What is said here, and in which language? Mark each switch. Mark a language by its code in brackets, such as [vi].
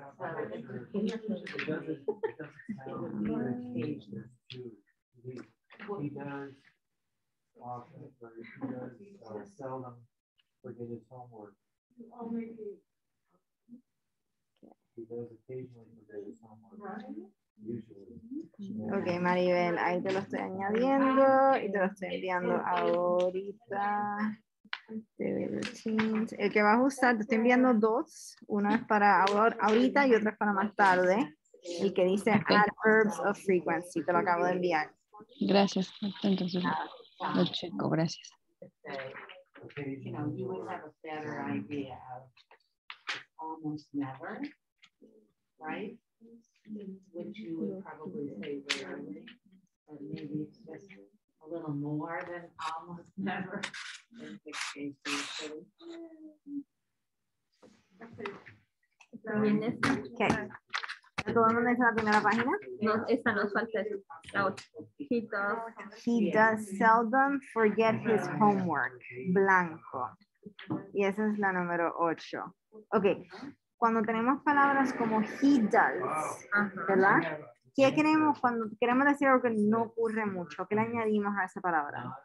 [en] It doesn't sound very too. He does often, or he does seldom forget his homework. He does occasionally forget his homework. Usually. [es] Ok, Maribel, ahí te lo estoy añadiendo y te lo estoy enviando ahorita. El que vas a usar, te estoy enviando 2. Uno es para ahorita y otro es para más tarde. El que dice Adverbs of Frequency, te lo acabo de enviar. Gracias. Entonces lo checo. Gracias. [en] You know, you would have a better idea of almost never, right? Which you would probably say rarely, or maybe it's just a little more than almost never. In which case usually. Okay. [es] ¿Todo el mundo dice la primera página? No, esta nos falta la otra. [en] He does seldom forget his homework. [es] Blanco. Y esa es la número 8. Ok. Cuando tenemos palabras como he does, ¿verdad? ¿Qué queremos cuando queremos decir algo que no ocurre mucho? ¿Qué le añadimos a esa palabra?